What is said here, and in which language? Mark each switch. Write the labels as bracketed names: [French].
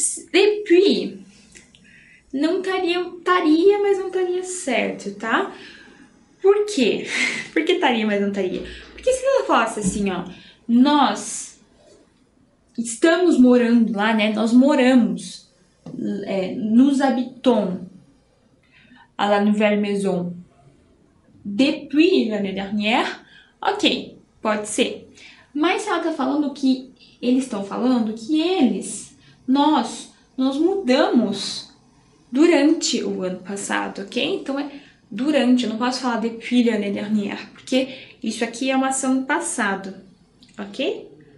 [Portuguese] Depuis não estaria, mas não estaria certo, tá? Por quê? Por que estaria, mas não estaria? Porque se ela falasse assim, ó, nós estamos morando lá, né? Nós moramos, [French] nous habitons à la nouvelle maison depuis l'année dernière, [Portuguese] ok, pode ser. Mas se ela tá falando que eles estão falando que nós mudamos durante o ano passado, ok? Então é durante, eu não posso falar [French] depuis l'année dernière, [Portuguese] porque isso aqui é uma ação do passado, ok?